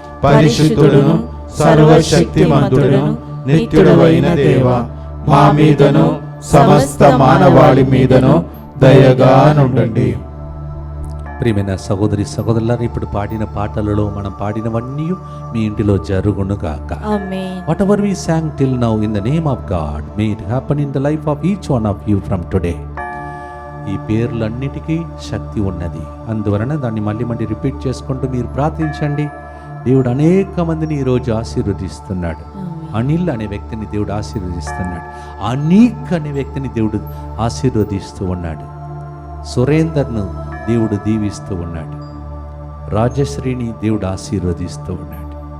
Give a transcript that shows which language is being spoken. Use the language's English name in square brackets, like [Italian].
[Telugu] పరిశుద్ధుడును సర్వశక్తిమంతుడును నిత్యుడవైన దేవ, మా మీదను సమస్త మానవాళి మీదను దయగా నుండండి. ప్రియమైన సహోదరి సహోదరులారా, ఇప్పుడు పాడిన పాటలలో మనం పాడినవన్నీ మీ ఇంటిలో జరుగునుగాక. ఆమేన్. [English] Whatever we sang till now in the name of God, may it happen in the life of each one of you from today. [Telugu] ఈ పేర్లన్నిటికీ శక్తి ఉన్నది. అందువలన దాన్ని మళ్ళీ మళ్ళీ రిపీట్ చేసుకుంటూ మీరు ప్రార్థించండి. దేవుడు అనేక మందిని ఈరోజు ఆశీర్వదిస్తున్నాడు. అనిల్ అనే వ్యక్తిని దేవుడు ఆశీర్వదిస్తున్నాడు. అనీక్ అనే వ్యక్తిని దేవుడు ఆశీర్వదిస్తూ ఉన్నాడు. సురేందర్ను దేవుడు దీవిస్తూ ఉన్నాడు. రాజశ్రీని దేవుడు ఆశీర్వదిస్తూ ఉన్నాడు.